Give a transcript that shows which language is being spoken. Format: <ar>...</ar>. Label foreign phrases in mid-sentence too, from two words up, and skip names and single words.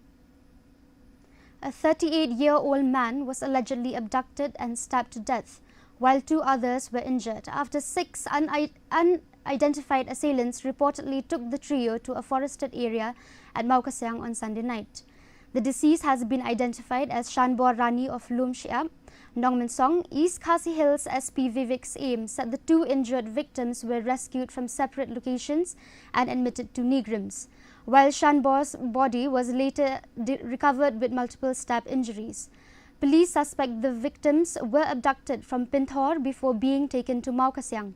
<en>A 38-year-old man was allegedly abducted and stabbed to death, while 2 others were injured after 6 unidentified assailants reportedly took the trio to a forested area at Maukasiang on Sunday night. The deceased has been identified as Shanbor Rani of Lum Shiap. Nongmin Song, East Khasi Hills SP Vivek's aim said the 2 injured victims were rescued from separate locations and admitted to Negrims, while Shanbor's body was later recovered with multiple stab injuries. Police suspect the victims were abducted from Pinthor before being taken to Maukasiang.</en>